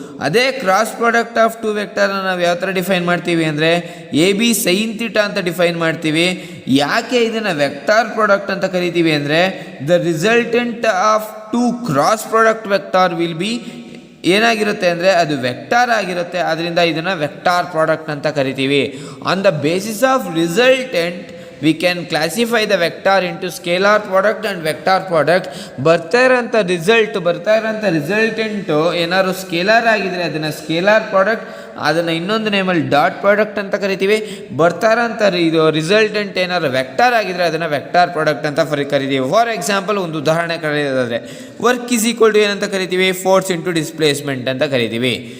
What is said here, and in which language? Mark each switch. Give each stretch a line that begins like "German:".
Kannada: ಅದೇ cross product of to ವೆಕ್ಟರ್ನ ನಾವು ಯಾವ ಥರ ಡಿಫೈನ್ ಮಾಡ್ತೀವಿ ಅಂದರೆ, ಎ ಬಿ ಸೈನ್ ಥೀಟಾ ಅಂತ ಡಿಫೈನ್ ಮಾಡ್ತೀವಿ. ಯಾಕೆ ಇದನ್ನು ವೆಕ್ಟಾರ್ ಪ್ರಾಡಕ್ಟ್ ಅಂತ ಕರಿತೀವಿ ಅಂದರೆ,
English: the resultant of two cross product vector will be
Kannada: ಏನಾಗಿರುತ್ತೆ ಅಂದರೆ ಅದು ವೆಕ್ಟಾರ್ ಆಗಿರುತ್ತೆ. ಆದ್ದರಿಂದ ಇದನ್ನು ವೆಕ್ಟಾರ್ ಪ್ರಾಡಕ್ಟ್ ಅಂತ ಕರಿತೀವಿ.
English: On the basis of resultant we can classify the vector into scalar product and vector product.
Kannada: ಬರ್ತಾ ಇರೋಂಥ ರಿಸಲ್ಟೆಂಟು ಏನಾದ್ರು ಸ್ಕೇಲಾರ್ ಆಗಿದ್ರೆ ಅದನ್ನು ಸ್ಕೇಲಾರ್ ಪ್ರಾಡಕ್ಟ್, ಅದನ್ನು ಇನ್ನೊಂದು ನೇಮಲ್ಲಿ ಡಾಟ್ ಪ್ರಾಡಕ್ಟ್ ಅಂತ ಕರಿತೀವಿ. ಬರ್ತಾ ಇರೋಂಥ ಇದು ರಿಸಲ್ಟೆಂಟ್ ಏನಾದ್ರು ವೆಕ್ಟಾರ್ ಆಗಿದ್ರೆ ಅದನ್ನು ವೆಕ್ಟಾರ್ ಪ್ರಾಡಕ್ಟ್ ಅಂತ ಕರಿತೀವಿ. ಫಾರ್ ಎಕ್ಸಾಂಪಲ್ ಒಂದು ಉದಾಹರಣೆ ಕರೆಯೋದಾದರೆ,
English: work is equal to
Kannada: ಏನಂತ ಕರಿತೀವಿ, ಫೋರ್ಸ್ ಇಂಟು ಡಿಸ್ಪ್ಲೇಸ್ಮೆಂಟ್ ಅಂತ ಕರಿತೀವಿ.